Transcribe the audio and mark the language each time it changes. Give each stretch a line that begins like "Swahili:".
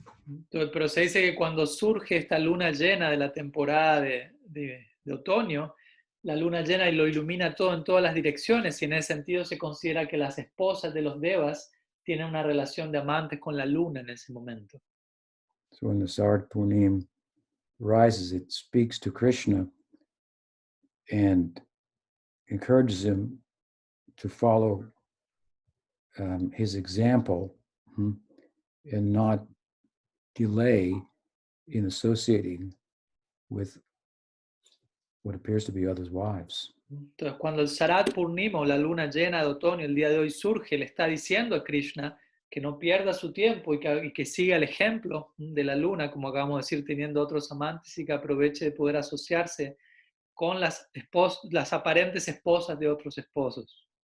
Spanish: Entonces, pero se dice que cuando surge esta luna llena de la temporada de otoño, la luna llena y lo ilumina todo en todas las direcciones, y en ese sentido se considera que las esposas de los devas tienen una relación de amantes con la luna en ese momento.
English: So when the Sard Purnim rises, it speaks to Krishna and encourages him to follow his example and not delay in associating with what appears to be others' wives.
Spanish: Entonces, cuando el Sarat Purnima, o la luna llena de otoño, el día de hoy surge, le está diciendo a Krishna que no pierda su tiempo y que siga el ejemplo de la luna, como acabamos de decir, teniendo otros amantes, y que aproveche de poder asociarse con las aparentes esposas de otros esposos.